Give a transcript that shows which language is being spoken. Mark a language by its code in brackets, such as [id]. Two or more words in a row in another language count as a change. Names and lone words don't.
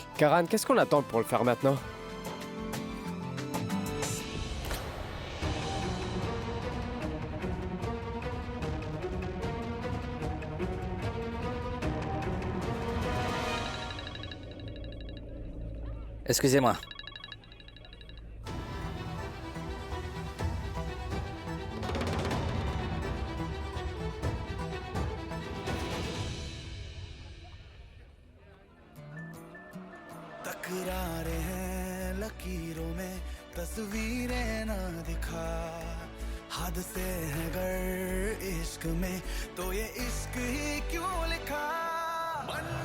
[fr] Karan, qu'est-ce qu'on attend pour le faire maintenant? Excusez-moi. [hi] तकरारे हैं लकीरों में तस्वीरें ना दिखा हद से है गर इश्क में तो ये इश्क ही क्यों लिखा मन